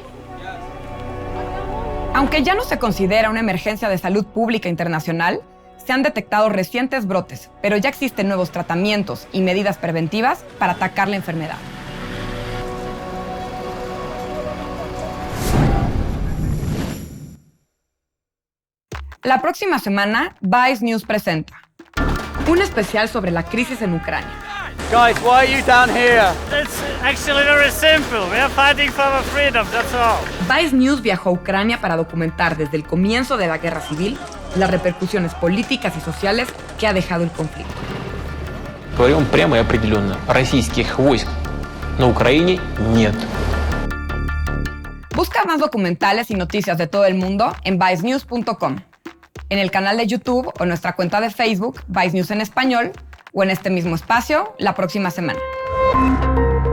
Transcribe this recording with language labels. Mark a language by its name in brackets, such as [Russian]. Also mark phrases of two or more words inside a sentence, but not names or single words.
[Spanish] Aunque ya no se considera una emergencia de salud pública internacional, se han detectado recientes brotes, pero ya existen nuevos tratamientos y medidas preventivas para atacar la enfermedad. La próxima semana, Vice News presenta un especial sobre la crisis en Ucrania. [English] Guys, why are you down here? It's actually very simple. We are fighting for our freedom, that's all. [Spanish] Vice News viajó a Ucrania para documentar desde el comienzo de la guerra civil las repercusiones políticas y sociales que ha dejado el conflicto. [Russian] Говорим прямо и определенно. Российских войск на Украине нет. [Spanish] Busca más documentales y noticias de todo el mundo en vicenews.com, en el canal de YouTube o nuestra cuenta de Facebook, Vice News en Español, o en este mismo espacio la próxima semana.